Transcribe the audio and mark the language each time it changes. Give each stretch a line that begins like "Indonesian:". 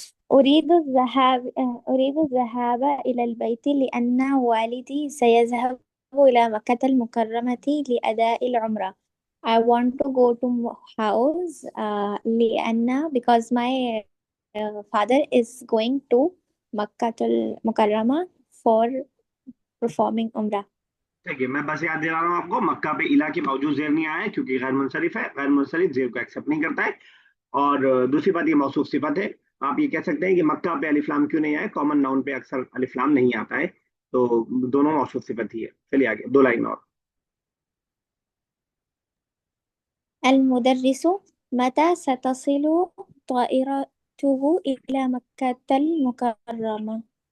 Arabic: أريد الذهاب إلى البيت لأن والدي سيذهب إلى مكة المكرمة لأداء العمرة.
English: I want to go to house لأن because my father is going to مكة المكرمة for performing umrah.
Hindi: ठीक है, मैं बस याद दिला रहा हूँ आपको, मक्का पे इला की बावजूद जेर नहीं आया है क्योंकि गैर मुनसरिफ है, गैर मुनसरिफ जेर को एक्सेप्ट नहीं करता है। और दूसरी बात, ये मौसूफ सिफत है। आप ये कह सकते हैं कि मक्का पे अलिफ लाम क्यों नहीं आया, कॉमन नाउन पे अक्सर अलिफ लाम नहीं आता है, तो दोनों मौसूफ सिफत ही है। चलिए आगे, दो लाइन और।
Arabic: المدرس متى ستصل طائرته إلى مكة المكرمة.